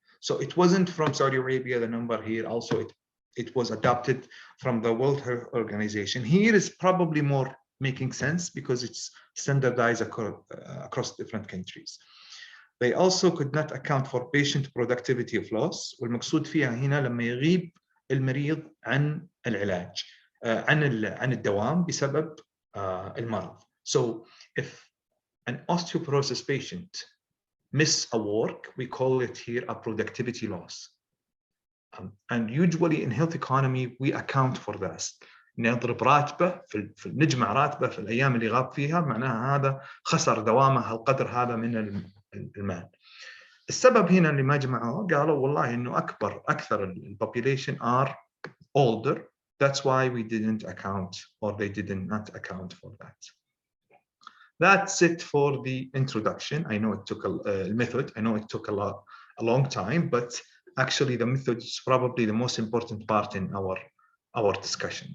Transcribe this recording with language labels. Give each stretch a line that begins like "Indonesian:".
English: So it wasn't from Saudi Arabia, the number here, also it was adopted from the World Health Organization. Here is probably more making sense because it's standardized across different countries. They also could not account for patient productivity of loss.
Arabic: والمقصود فيها هنا لما يغيب المريض عن العلاج عن الدوام بسبب المرض.
English: So if an osteoporosis patient miss a work, we call it here a productivity loss. And usually in health economy, we account for that.
Arabic: نضرب راتبه في نجمع راتبه في الأيام اللي غاب فيها، معناها هذا خسر دوامه القدر هذا من المال. السبب هنا اللي ما جمعوه قالوا والله إنه أكثر ال
English: population are older. That's why we didn't account, or they did not account for that. That's it for the introduction. I know it took a method. I know it took a long time, but actually the method is probably the most important part in our discussion.